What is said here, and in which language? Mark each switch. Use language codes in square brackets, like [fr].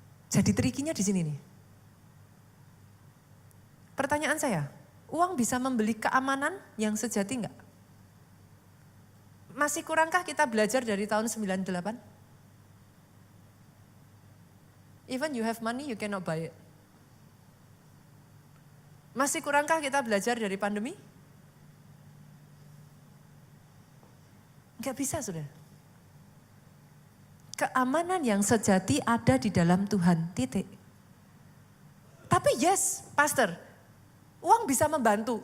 [id] Jadi trikinya di sini nih. Pertanyaan saya, uang bisa membeli keamanan yang sejati enggak? Masih kurangkah kita belajar dari tahun 98? [en] Even you have money, you cannot buy it. [id] Masih kurangkah kita belajar dari pandemi? Enggak bisa sudah. Keamanan yang sejati ada di dalam Tuhan, titik. Tapi yes, pastor, uang bisa membantu.